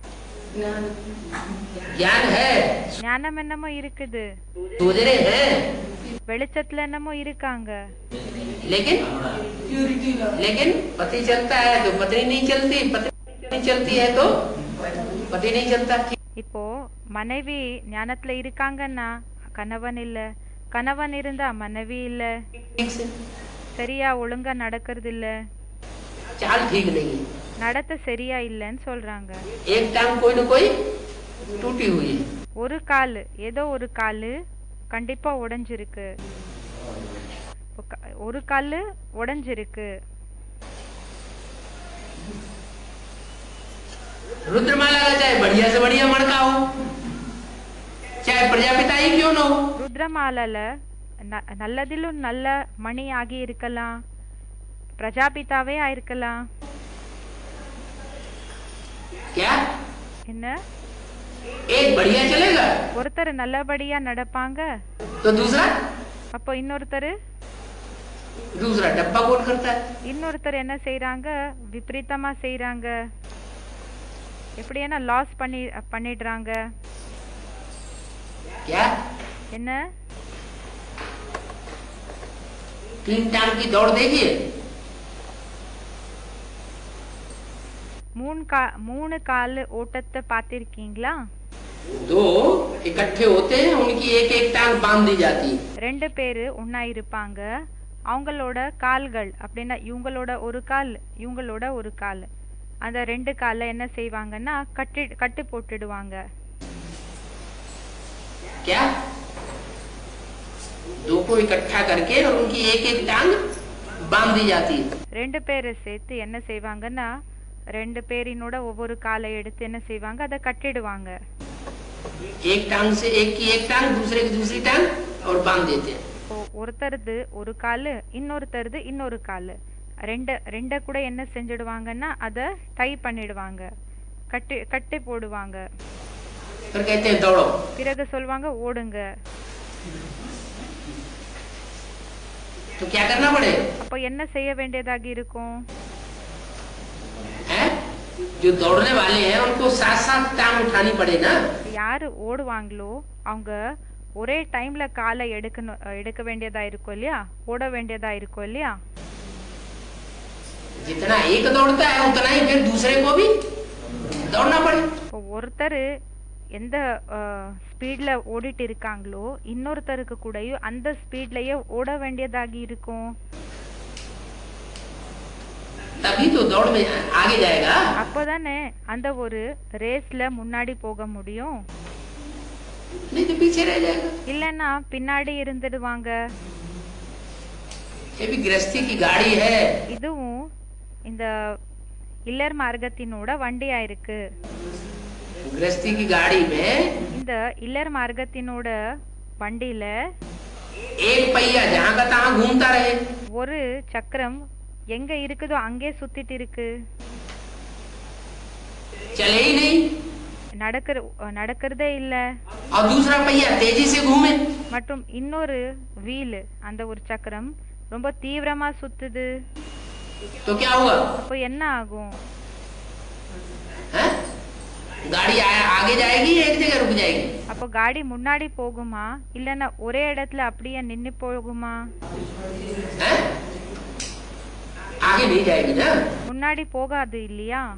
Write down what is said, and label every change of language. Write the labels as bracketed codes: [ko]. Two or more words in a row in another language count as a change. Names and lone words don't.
[hi] ज्ञान है, [ta] ஞானம் என்னமோ இருக்குது. [hi] सूझरे हैं, [ta] வெளிச்சத்துல என்னமோ இருக்காங்க. [hi] लेकिन लेकिन पति चलता है तो पत्नी नहीं चलती, पत्नी नहीं चलती है तो पति नहीं चलता. [ta] இப்போ மனைவி ஞானத்துல இருக்காங்கன்னா கணவன் இல்ல, கணவன் இருந்தா மனைவி இல்ல, [hi] ठीक से [ta] சரியா ஒழுங்கா நடக்கிறது இல்ல, [hi] चाल ठीक नहीं है, [ta] நடத்த சரியா இல்லன்னு சொல்றாங்க. [hi] एक टांग कोई न कोई टूटी हुई है. [ta] ஒரு கால் ஏதோ ஒரு கால் கண்டிப்பா உடைஞ்சிருக்கு. ஒரு கால் உடைஞ்சிருக்கு. [hi] रुद्रमाला का चाहे बढ़िया से बढ़िया मणका हो, चाहे प्रजापिता ही क्यों न हो, [ta] ருத்ரமாலால நல்லதிலும் நல்ல மணி ஆகி இருக்கலாம், பிரஜாபிதாவே ஆயிருக்கலாம். [hi] क्या [ta] என்ன? [hi] एक बढ़िया चलेगा [ta] ஒருத்தர் நல்லபடியா நடப்பாங்க, [hi] तो दूसरा [ta] அப்போ இன்னொருத்தர் [hi] दूसरा डब्बा कोट करता है. [ta] இன்னொருத்தர் என்ன செய்யறாங்க? விபரீதமா செய்யறாங்க. எப்படின்னா லாஸ் பண்ணிடுறாங்க. [hi] क्या [ta] என்ன? [hi] 3 टांग की दौड़ देखिए, [ta] மூணு கால் ஓட்டத்தை பார்த்திருக்கீங்களா? [hi] दो इकट्ठे होते हैं, उनकी एक एक टांग बांध दी जाती है. [ta] ரெண்டு பேரு ஒன்னா இருப்பாங்க, அவங்களோட கால்கள் அப்படின்னா இவங்களோட ஒரு கால் இவங்களோட ஒரு கால், அந்த ரெண்டு காலை என்ன செய்வாங்கன்னா கட்டு போட்டுடுவாங்க. [hi] क्या दो को इकट्ठा करके और उनकी एक एक टांग बांध दी जाती है. [ta] ரெண்டு பேரை சேர்த்து என்ன செய்வாங்கன்னா ரெண்டு பேரினோட ஒவ்வொரு காலை எடுத்து என்ன செய்வாங்க? அதை கட்டிடுவாங்க. [hi] एक टांग से एक की एक टांग, दूसरे की दूसरी टांग और बांध देते हैं. [ta] ஒருத்தருது ஒரு காலு, இன்னொருத்தருது இன்னொரு காலு, ரெண்ட கூட என்ன செஞ்சிடுவாங்கன்னா அதை டை பண்ணிடுவாங்க, கட்டி போடுவாங்க. [hi] फिर कहते हैं दौड़ो. [ta] பிறகு சொல்வாங்க ஓடுங்க. [hi] तो क्या करना पड़े? [ta] அப்போ என்ன செய்ய வேண்டியதாக இருக்கும்? [hi] जो दौड़ने वाले हैं उनको साथ साथ टांग उठानी पड़े ना. [ta] யாரு ஓடுவாங்களோ அவங்க ஒரே டைம்ல காலை எடுக்க வேண்டியதா இருக்கும் இல்லையா, ஓட வேண்டியதா இருக்கும் இல்லையா. [hi] जितना एक दौड़ता है उतना ही फिर दूसरे को भी दौड़ना पड़े. [ta] ஒருத்தர் எந்த ஸ்பீட்ல ஓடிட்டு இருக்காங்களோ இன்னொருத்தருக்கு கூடயும் அந்த ஸ்பீட்லயே ஓட வேண்டியதாகி இருக்கும். [hi] तभी तो दौड़ में आगे जाएगा. [ta] அப்போதானே அந்த ஒரு ரேஸ்ல முன்னாடி போக முடியும். [hi] नहीं तो पीछे रह जाएगा. [ta] இல்லன்னா பின்னாடி இருந்துடுவாங்க. [hi] ये भी गृहस्थी की गाड़ी है. [ta] இதுவும் இந்த இல்லர் மார்க்கத்தினோட வண்டியா இருக்கு. [hi] गृहस्थी की गाड़ी में [ta] இந்த இல்லர் மார்க்கத்தினோட வண்டியில [hi] एक पहिया जहाँ का तहाँ घूमता रहे. [ta] ஒரு சக்கரம் எங்க இருக்குதோ அங்கே சுத்திட்டு இருக்கு, [hi] चले ही नहीं. [ta] நடக்கிறதே இல்ல. [hi] और दूसरा पहिया तेजी से घूमे. [ta] மற்றும் இன்னொரு வீல் அந்த ஒரு சக்கரம் ரொம்ப தீவிரமா சுத்துது. [hi] तो क्या होगा? [ta] அப்போ என்ன ஆகும்? [hi] गाड़ी आगे जाएगी या एक जगह रुक जाएगी? [ta] அப்போ காடி முன்னாடி போகுமா இல்லனா ஒரே இடத்துல அப்படியே நின்னு போகுமா? [hi] आगे नहीं जाएगी ना. [ta] முன்னாடி போகாது இல்லையா.